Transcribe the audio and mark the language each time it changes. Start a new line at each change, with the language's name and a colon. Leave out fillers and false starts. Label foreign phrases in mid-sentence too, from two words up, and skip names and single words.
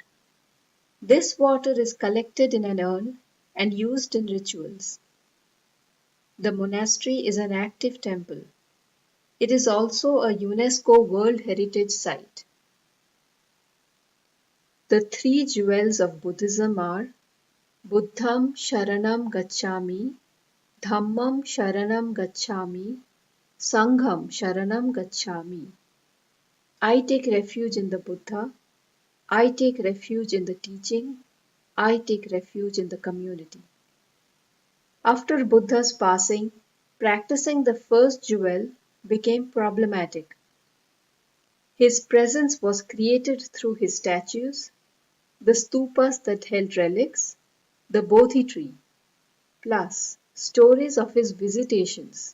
English: This water is collected in an urn and used in rituals. The monastery is an active temple. It is also a UNESCO World Heritage Site. The 3 jewels of Buddhism are
Pali: Buddham Sharanam Gacchami, Dhammam Sharanam Gacchami, Sangham Sharanam Gacchami.
English: I take refuge in the Buddha, I take refuge in the teaching, I take refuge in the community. After Buddha's passing, practicing the first jewel became problematic. His presence was created through his statues, the stupas that held relics, the Bodhi tree, plus stories of his visitations.